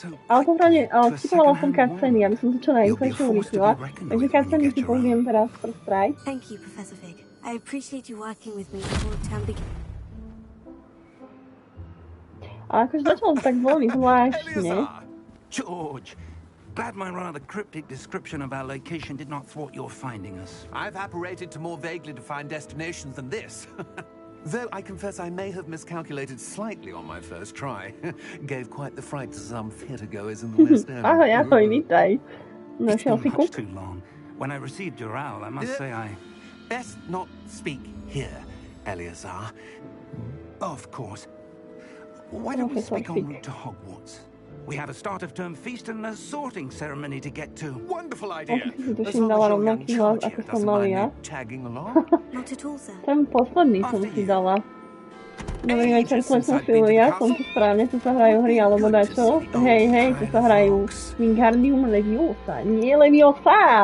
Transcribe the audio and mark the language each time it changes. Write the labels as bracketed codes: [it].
[sk] Ale popravde, skipovala som cutscény, aby som to čo najrýchlejšie urýchlila, takže cutscény si použijem teraz [en] first try. Thank you, Professor Fig. I appreciate you working with me before the term begins. [sk] A akože začalo to tak veľmi zvláštne. [en] George, glad my rather cryptic description of our location did not thwart your finding us. I've apparated to more vaguely defined destinations than this. Though I confess I may have miscalculated slightly on my first try. Gave quite the fright to some theatergoers in the West End. [sk] Ahoj, vítaj. [en] It's been much too long. When I received your owl, I must say I... Best not speak here, Eleazar. Of course. Why don't we speak en route to Hogwarts? We have a start of term feast and a sorting ceremony to get to. Wonderful idea. As long as your young charge doesn't mind me tagging along. Not at all, sir. [sk] Ten posledný som si dala. Dobrý večer, slečna Filia, som tu správne, tu sa hrajú hry alebo dačo. Hej, tu sa hrajú Wingardium Leviosa, nie Leviosa!